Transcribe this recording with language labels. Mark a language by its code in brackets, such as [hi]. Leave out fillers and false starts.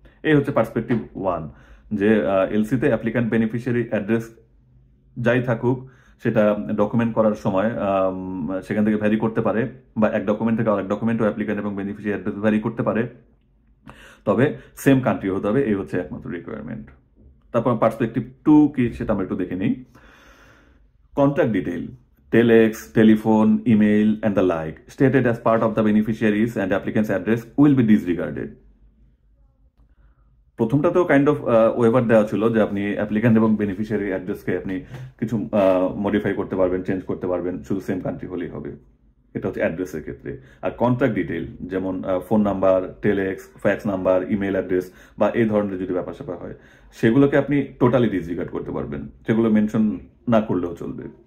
[bn] এই হচ্ছে পার্সপেক্টিভ 1, যে এলসিতে অ্যাপ্লিক্যান্ট বেনিফিশিয়ারি অ্যাড্রেস যাই থাকুক, সেটা ডকুমেন্ট করার সময় সেখান থেকে ভ্যারি করতে পারে, বা এক ডকুমেন্ট থেকে আরেক ডকুমেন্টও অ্যাপ্লিক্যান্ট এবং বেনিফিশিয়ারি অ্যাড্রেস ভ্যারি করতে পারে, তবে সেম কান্ট্রি হতে হবে। এই হচ্ছে একমাত্র রিকোয়ারমেন্ট। তারপর পার্সপেক্টিভ 2 কি, সেটা আমরা একটু দেখে নিই। [en] Contact detail, telex, telephone, email, and the like, stated as part of the beneficiaries and applicant's address will be disregarded. [bn] প্রথমটাতেও kind of waiver দেওয়া ছিল যে আপনি অ্যাপ্লিক্যান্ট এবং বেনিফিশিয়ারি অ্যাড্রেসকে আপনি কিছু মডিফাই করতে পারবেন, চেঞ্জ করতে পারবেন, শুধু সেম কান্ট্রি হলেই হবে। এটা হচ্ছে অ্যাড্রেসের ক্ষেত্রে। আর কন্ট্যাক্ট ডিটেইল, যেমন phone number, telex, fax number, email address বা এই ধরনের যদি ব্যাপার স্যাপার হয়, সেগুলোকে আপনি টোটালি ডিসরিগার্ড করতে পারবেন, সেগুলো মেনশন না করলেও চলবে।